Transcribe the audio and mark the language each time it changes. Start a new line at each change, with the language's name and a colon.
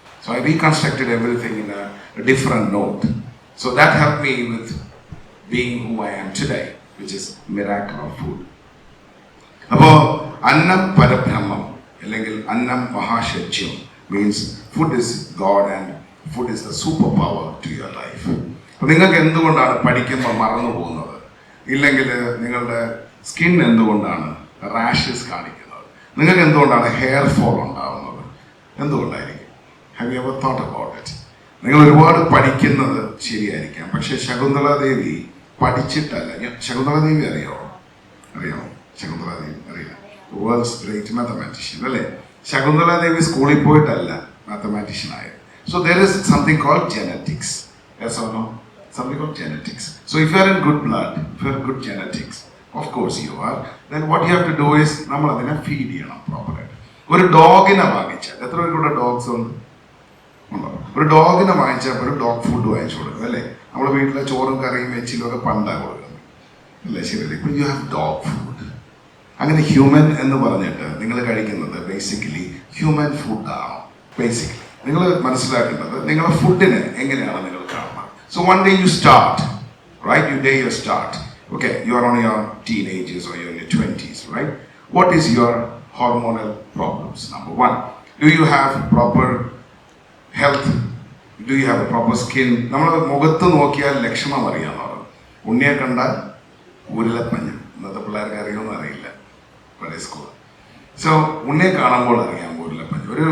English: So I reconstructed everything in a different note. So that helped me with being who I am today, which is miracle of food.
Malayalam: അപ്പോൾ അന്നം പരബ്രഹ്മം അല്ലെങ്കിൽ അന്നം മഹാശജ്യം
English: means food is God and food is the superpower to your life.
Malayalam: അപ്പോൾ നിങ്ങൾക്ക് എന്തുകൊണ്ടാണ് പഠിക്കുമ്പോൾ മറന്നു പോകുന്നത്, ഇല്ലെങ്കിൽ നിങ്ങളുടെ സ്കിൻ എന്തുകൊണ്ടാണ് റാഷസ് കാണിക്കുന്നത്, നിങ്ങൾക്ക് എന്തുകൊണ്ടാണ് ഹെയർ ഫോൾ ഉണ്ടാവുന്നത്, എന്തുകൊണ്ടായിരിക്കും?
English: Have you ever thought about it?
Malayalam: നിങ്ങൾ ഒരുപാട് പഠിക്കുന്നത് ശരിയായിരിക്കാം, പക്ഷെ ശകുന്തളാദേവി പഠിച്ചിട്ടല്ല. ശകുന്തളാദേവി അറിയാമോ? ശകുന്തളാദേവി അറിയാം,
English: worlds great mathematician
Malayalam: അല്ലേ? ശകുന്തളാദേവി സ്കൂളിൽ പോയിട്ടല്ല മാത്തമാറ്റീഷ്യൻ ആയത്.
English: So there is something called genetics. Yes or no? Something called genetics. So if you are in good blood, if you are good genetics, of course you are, then what you have to do is
Malayalam: നമ്മൾ അതിനെ feed ചെയ്യണം പ്രോപ്പറായിട്ട്. ഒരു ഡോഗിനെ വാങ്ങിച്ചാൽ എത്ര പേർക്കുള്ള dogs ഉണ്ട്? ഉണ്ടോ? ഒരു ഡോഗിനെ വാങ്ങിച്ചാൽ ഒരു ഡോഗ് ഫുഡ് വാങ്ങിച്ചു കൊടുക്കും അല്ലേ? നമ്മുടെ വീട്ടിലെ ചോറും കറിയും വെച്ചിലും ഒക്കെ പണ്ടാണ് കൊടുക്കുന്നത് അല്ലേ? ശരിയല്ലേ? ഇപ്പോൾ
English: You have dog food.
Malayalam: അങ്ങനെ ഹ്യൂമൻ എന്ന് പറഞ്ഞിട്ട് നിങ്ങൾ കഴിക്കുന്നത് ബേസിക്കലി ഹ്യൂമൻ ഫുഡാണോ? ബേസിക്കലി നിങ്ങൾ മനസ്സിലാക്കേണ്ടത് നിങ്ങളുടെ ഫുഡിനെ എങ്ങനെയാണ് നിങ്ങൾ കാണുന്നത്.
English: So one day you start, right? You start. Okay, you are on your teenagers or you're in your 20s, right? What is your hormonal problems? Number one, do you have proper health? Do you have a proper skin?
Malayalam: നമ്മൾ മുഖത്ത് നോക്കിയാൽ ലക്ഷണം അറിയാമെന്ന്. ഉണ്ണിയെ കണ്ടാൽ ഊരലപ്പഞ്ഞ്. ഇന്നത്തെ പിള്ളേർക്ക് അറിയുമെന്ന് അറിയില്ല, പഴയ സ്കൂൾ. സോ ഉണ്ണിയെ കാണുമ്പോൾ അറിയാം ഊരലപ്പഞ്ഞ്.